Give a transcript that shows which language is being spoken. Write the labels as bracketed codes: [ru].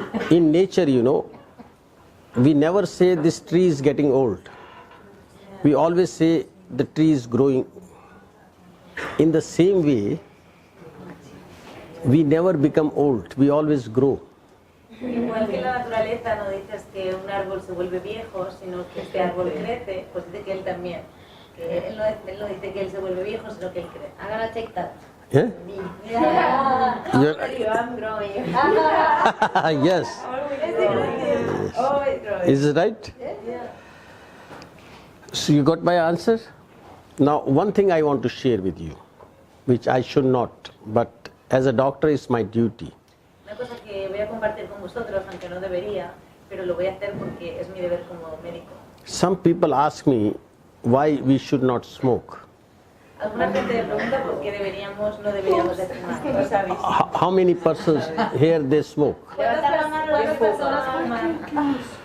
[en] In nature, we never say this tree is getting old. We always say the tree is growing. In the same way, we never become old. We always grow. [es] Igual que la naturaleza no dices que un árbol se vuelve viejo, sino que este árbol crece, pues dice que él también. Que él no dice que él se vuelve viejo, sino que él crece. [en] I'm gonna take that. Yeah? You're- I'm growing. Yes. Always growing. Is it right? So you got my answer? Now, one thing I want to share with you, which I should not, but as a doctor it's my duty. [es] Una cosa que voy a compartir con vosotros, aunque no debería, pero lo voy a hacer porque es mi deber como médico. [en] Some people ask me why we should not smoke. [es] Alguna gente me pregunta por qué no deberíamos de fumar. ¿Lo sabéis? [en] How many persons here they smoke? [es] ¿Cuántas personas fuman?